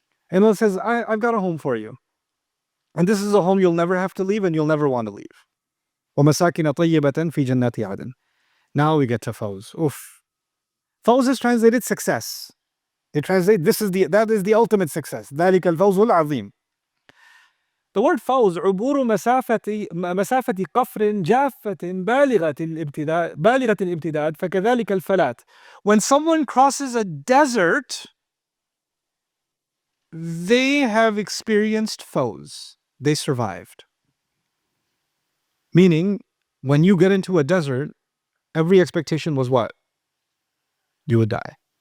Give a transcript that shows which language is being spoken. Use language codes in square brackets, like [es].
[en] And Allah says, I've got a home for you. And this is a home you'll never have to leave and you'll never want to leave. [ar] وَمَسَاكِنَ طَيِّبَةً فِي جَنَّاتِ عَدْنٍ. [en] Now we get to Fawz. Oof. Fawz is translated success. They translate that is the ultimate success. [ar] ذلك الفوز العظيم. [en] The word [ar] فوز عبور مسافة قفر جافة بالغة الامتداد فكذلك الفلاة. [en] When someone crosses a desert, they have experienced فوز. They survived. Meaning, when you get into a desert, every expectation was what? You would die.